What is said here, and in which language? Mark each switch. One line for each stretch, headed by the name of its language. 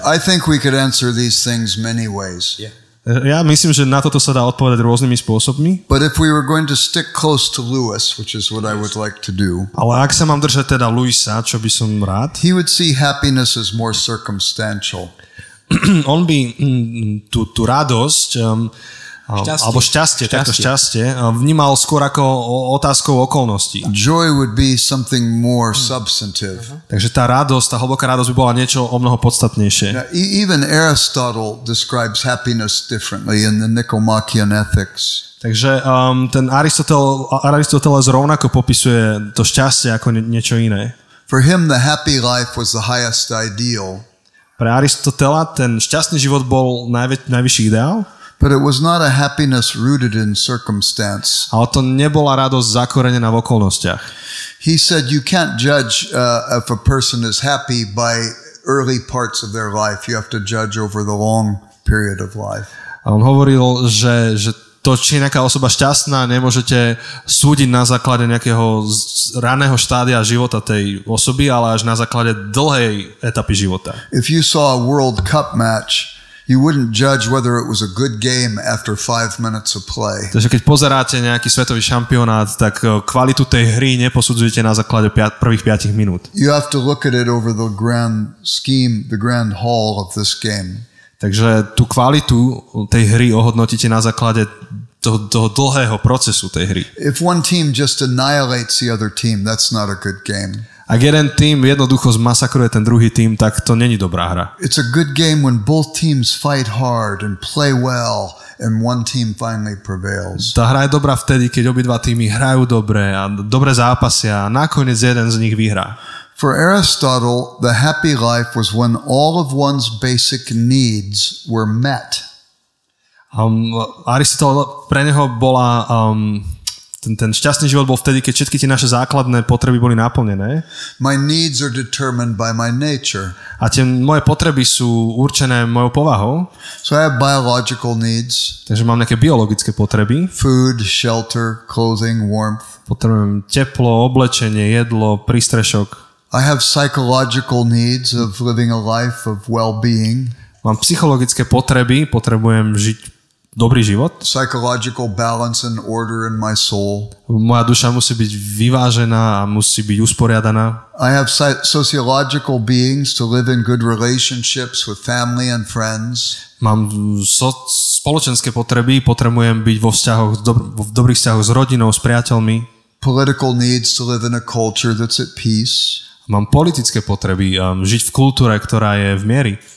English: I think we could answer these things many ways. Yeah.
Slovak: Ja myslím, že na toto sa dá odpovedať rôznymi spôsobmi.
English: But if we were going to stick close to Lewis, which is what I would like to do.
Slovak: Ale ak sa mám držať teda Lewisa, čo by som rád.
English: He would see happiness as more circumstantial.
Slovak: On by tú radosť alebo šťastie, takto šťastie vnímal skôr ako otázkou okolností.
English: Joy would be something more substantive.
Slovak: Takže tá radosť, tá hlboká radosť by bola niečo o mnoho podstatnejšie.
English: Now, even Aristotle describes happiness differently in the Nicomachean Ethics.
Slovak: Takže ten Aristoteles rovnako popisuje to šťastie ako niečo iné.
English: For him the happy life was the highest ideal.
Slovak: Pre Aristotela ten šťastný život bol najvyšší ideál.
English: But it was not a happiness rooted in circumstance.
Slovak: Ale to nebola radosť zakorenená v okolnostiach.
English: He said you can't judge if a person is happy by early parts of their life. You have to judge over the long period of life.
Slovak: A on hovoril, že to, či je nejaká osoba šťastná, nemôžete súdiť na základe nejakého raného štádia života tej osoby, ale až na základe dlhej etapy života.
English: If you saw a World Cup match, you wouldn't judge whether it was a good game after 5 minutes of play.
Slovak: Takže keď pozeráte nejaký svetový šampionát, tak kvalitu tej hry neposudzujete na základe prvých 5 minút.
English: You have to look at it over the grand scheme, the grand haul of this game.
Slovak: Takže tú kvalitu tej hry ohodnotíte na základe toho dlhého procesu tej hry.
English: If one team just annihilates the other team, that's not a good game.
Slovak: Ak jeden tým jednoducho zmasakruje ten druhý tým, tak to není dobrá hra.
English: It's a good game when both teams fight hard and play well and one team finally prevails.
Slovak: Tá hra je dobrá vtedy, keď obidva týmy hrajú dobre a dobre zápasia a nakoniec jeden z nich vyhrá.
English: For Aristotle, the happy life was when all of one's basic needs were met.
Slovak: Aristotle, pre neho bola ten šťastný život bol vtedy, keď všetky tie naše základné potreby boli naplnené.
English: My needs are determined by my nature.
Slovak: A tie moje potreby sú určené mojou povahou.
English: So I have biological needs.
Slovak: Takže mám nejaké biologické potreby.
English: Food, shelter, clothing, warmth.
Slovak: Potrebujem teplo, oblečenie, jedlo, prístrešok.
English: I have psychological needs of living a life of well-being.
Slovak: Mám psychologické potreby, potrebujem žiť dobrý život.
English: Psychological balance and order in my soul.
Slovak: Moja duša musí byť vyvážená a musí byť usporiadaná.
English: I have sociological beings to live in good relationships with family and friends.
Slovak: Mám spoločenské potreby, potrebujem byť v dobrých vzťahoch s rodinou, s priateľmi.
English: Political needs to live in a culture that's at peace.
Slovak: Mám politické potreby, žiť v kultúre, ktorá je v miery.